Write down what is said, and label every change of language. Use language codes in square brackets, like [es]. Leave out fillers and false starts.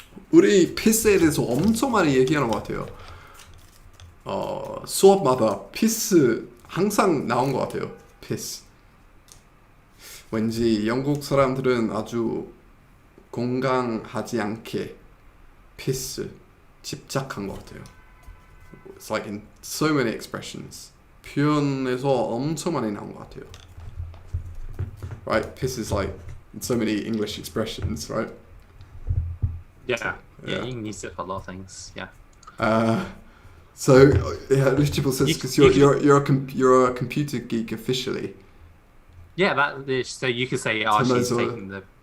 [ko] 우리 피스에 대해서 엄청 많이 얘기하는 것 같아요. 수업마다 피스 항상 나온 것 같아요. 피스. 왠지 영국 사람들은 아주 공감하지 않게 피스 집착한 것 같아요. [en] It's like in so many expressions. [ko] 표현에서 엄청 많이 나온 것 같아요. [en] Right? Piss is like in so many English expressions, right? Yeah, you can use it for a lot of things. Yeah. So yeah, Lichibul says because you're a computer geek officially. Yeah, that is, so you could say, oh, she's taking the.